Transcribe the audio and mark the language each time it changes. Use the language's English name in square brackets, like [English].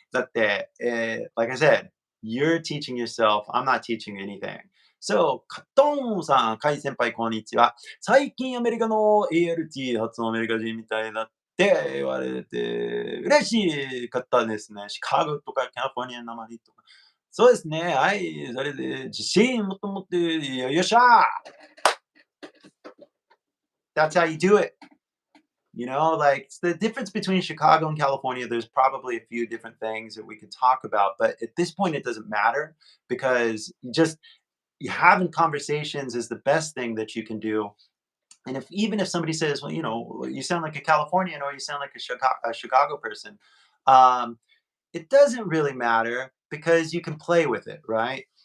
[Japanese] だって、 [English] like I said, you're teaching yourself. I'm not teaching anything. [Japanese] So, カットンさん、カイ先輩、こんにちは。最近アメリカの ALT 発音アメリカ人みたいだって言われて嬉しかったですね。シカゴとかカリフォルニアの訛りとか。そうですね。はい。それで自信もっと持って、よっしゃー [English] That's how you do it. Like it's the difference between Chicago and California. There's probably a few different things that we could talk about, but at this point, it doesn't matter, because you having conversations is the best thing that you can do. And even if somebody says, well, you sound like a Californian, or you sound like a Chicago person, um, it doesn't really matter, because you can play with it, right?